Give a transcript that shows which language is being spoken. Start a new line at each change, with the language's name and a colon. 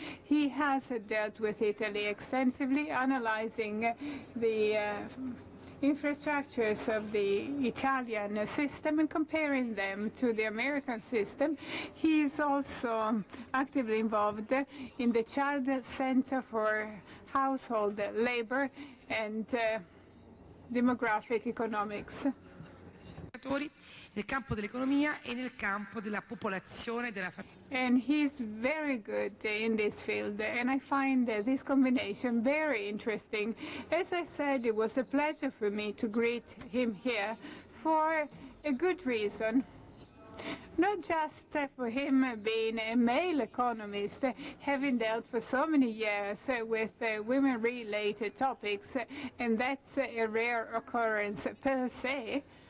English: He has dealt with Italy extensively, analyzing the infrastructures of the Italian system and comparing them to the American system. He is also actively involved in the Child Center for Household Labor and Demographic Economics.
Italian: Nel campo dell'economia e nel campo della popolazione della famiglia.
English: And he's very good in this field, and I find this combination very interesting. As I said, it was a pleasure for me to greet him here for a good reason. Not just for him being a male economist, having dealt for so many years with women-related topics, and that's a rare occurrence per se.